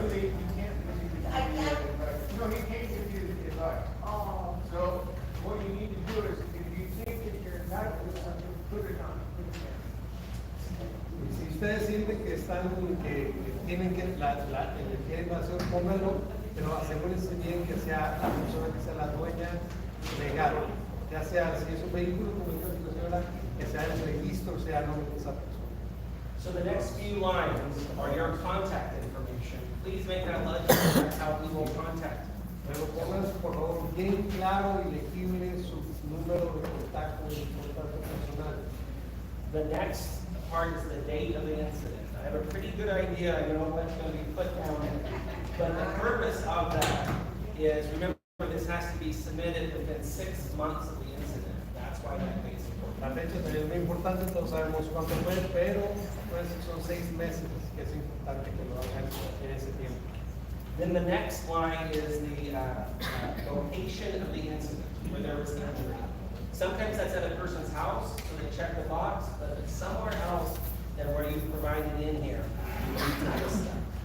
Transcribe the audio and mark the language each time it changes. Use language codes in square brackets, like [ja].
[en] legally, you can't legally. I can't. No, he can't give you the advice. Oh. So what you need to do is, if you think that you're entitled to something, put it on, put it there. [es] Si ustedes sienten que están, que tienen que, le quieren hacer, pónganlo, pero asegúrense bien que sea la persona que sea la dueña legal. Ya sea, si es un vehículo, como dijo la señora, que sea el registro, sea el nombre de esa persona. [en] So the next few lines are your contact information. Please make that legible, that's how we will contact you. [es] Pero pongan, por favor, bien claro y legible su número de contacto personal. [en] The next part is the date of the incident. I have a pretty good idea, I know what's gonna be put down in it. But the purpose of that is, remember, this has to be submitted within 6 months of the incident. That's why that date is important. [es] La fecha también es muy importante, todos sabemos cuánto fue, pero pues, son 6 meses que es importante que lo hagan en ese tiempo. [en] Then the next line is the location of the incident, where there was an injury. Sometimes that's at a person's house, so they check the box, but if it's somewhere else than where you provided in here, you need to list that.